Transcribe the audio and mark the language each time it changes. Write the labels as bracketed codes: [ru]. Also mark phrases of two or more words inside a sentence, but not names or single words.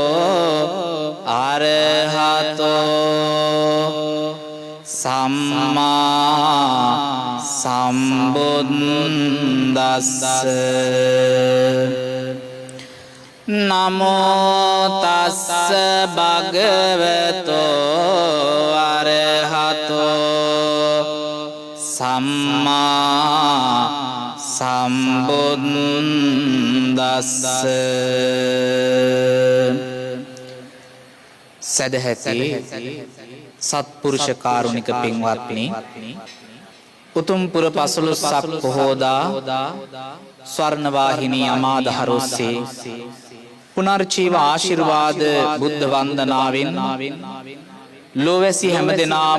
[pi] arahato samma sambuddhassa Namo tassa bhagavato arahato samma [si] sambuddhassa සදහැති සත්පුරුෂ කාරුණික පින්වත්නි උතුම් පුර 15ක් පොහෝදා ස්වර්ණවාහිනී අමාදහර ඔස්සේ පුනර්ජීව ආශිර්වාද බුද්ධ වන්දනාවෙන් ලෝවැසි හැමදෙනාම